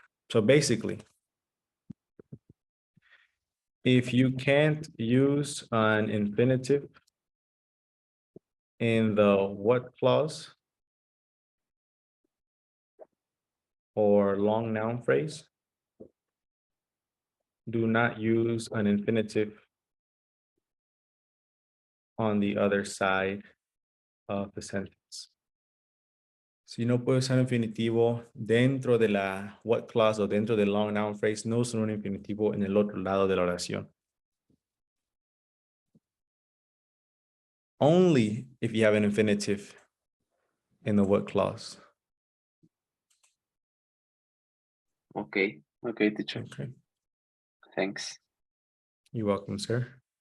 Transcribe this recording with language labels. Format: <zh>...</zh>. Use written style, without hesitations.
<en>So basically, if you can't use an infinitive in the what clause or long noun phrase, do not use an infinitive on the other side of the sentence.</en> <es>Si no puedo usar un infinitivo dentro de la what clause o dentro del long noun phrase, no uso un infinitivo en el otro lado de la oración.</es> <en>Only if you have an infinitive in the what clause. Okay. Okay, teacher. Okay, Thanks. you're welcome, sir.</en>